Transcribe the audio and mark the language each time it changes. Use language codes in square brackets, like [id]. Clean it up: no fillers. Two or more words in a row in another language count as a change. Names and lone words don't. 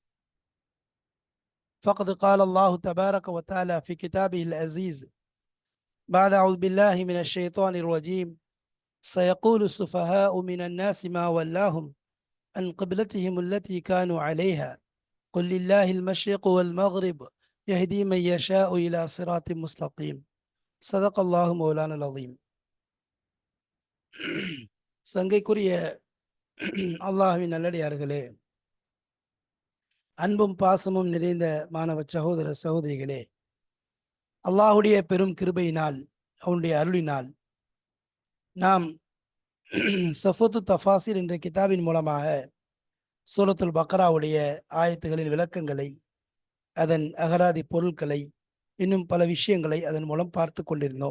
[ar] فقد قال الله تبارك وتعالى في كتابه العزيز بعد أعوذ بالله من الشيطان الرجيم سيقول السفهاء من الناس ما ولاهم عن قبلتهم التي كانوا عليها قل لله المشرق والمغرب يهدي من يشاء إلى صراط مستقيم صدق الله مولانا العظيم. [ta] சங்கைக்குரிய அல்லாஹ்வின் நல்லடியார்களே, அன்பும் பாசமும் நிறைந்த மாணவ சகோதர சகோதரிகளே, அல்லாஹுடைய பெரும் கிருபையினால் அவனுடைய அருளினால் நாம் சஃபத்து தஃபாசிர் என்ற கிதாபின் மூலமாக சூரத்துல் பக்ராவுடைய ஆயத்துகளின் விளக்கங்களை, அதன் அகராதி பொருட்களை, இன்னும் பல விஷயங்களை அதன் மூலம் பார்த்து கொண்டிருந்தோம்.